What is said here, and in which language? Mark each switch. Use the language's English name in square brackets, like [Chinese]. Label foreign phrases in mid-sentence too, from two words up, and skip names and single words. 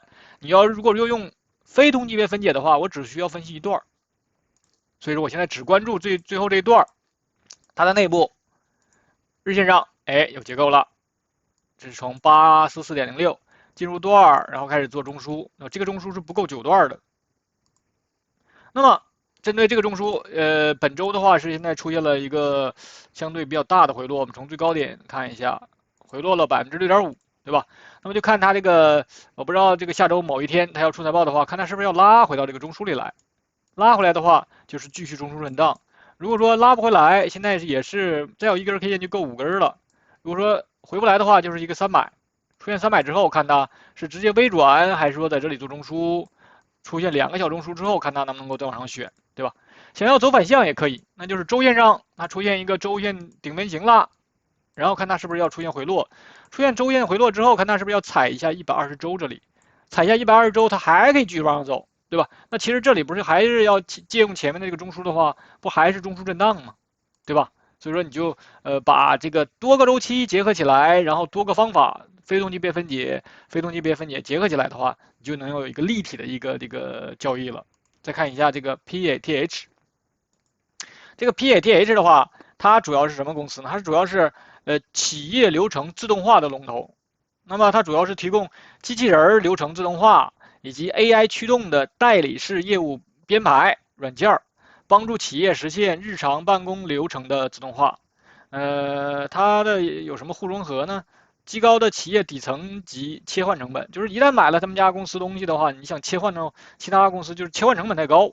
[Chinese] 你要如果用非同级別分解的話，我只需要分析一段，所以說我現在只關注最後這一段，它的內部日線上，哎，有結構了，這是從84.06進入段，然後開始做中樞，那這個中樞是不夠9段的。那麼針對這個中樞，本周的話是現在出現了一個相對比較大的回落，我們從最高點看一下，回落了6.5%，對吧？那麼就看它這個，我不知道這個下周某一天它要出財報的話，看它是不是要拉回到這個中樞裡來，拉回來的話就是繼續中樞震盪。如果說拉不回來，現在也是再有一根 K 線就夠5根了。如果說回不來的話，就是一個300，出現300之後，看它是直接微轉，還是說在這裡做中樞。出現2個小中樞之後，看它能不能夠再往上選，對吧？想要走反向也可以，那就是周線上它出現一個周線頂分型了，然後看它是不是要出現回落，出現周線回落之後，看它是不是要踩一下120周這裡，踩一下120周，它還可以繼續往上走，對吧？那其實這裡不是還是要借用前面的這個中樞的話，不還是中樞震盪嗎？對吧？所以說你就把這個多個周期結合起來，然後多個方法。非同級別分解結合起來的話，你就能有一個立體的一個這個交易了。再看一下這個 PATH， 這個 PATH 的話，它主要是什麼公司呢？它主要是企業流程自動化的龍頭。那麼它主要是提供機器人流程自動化以及 AI 驅動的代理式業務編排軟件，幫助企業實現日常辦公流程的自動化。它的有什麼互融合呢？極高的企業底層及切換成本，就是一旦買了他們家公司東西的話，你想切換到其他公司，就是切換成本太高。